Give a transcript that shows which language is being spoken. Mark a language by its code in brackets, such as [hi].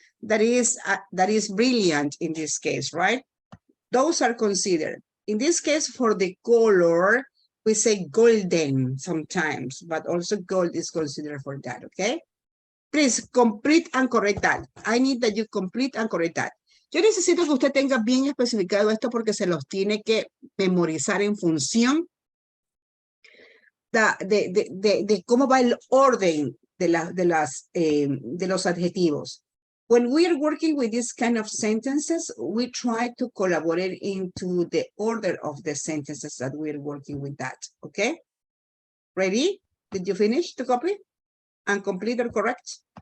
[en] That is brilliant in this case, right? Those are considered. In this case, for the color, we say golden sometimes, but also gold is considered for that, okay? Please complete and correct that. I need that you complete and correct that. [es] Yo necesito que usted tenga bien especificado esto porque se los tiene que memorizar en función de cómo va el orden de los adjetivos. [en] When we are working with this kind of sentences, we try to collaborate into the order of the sentences that we're working with that, okay? Ready? Did you finish the copy? And complete or correct?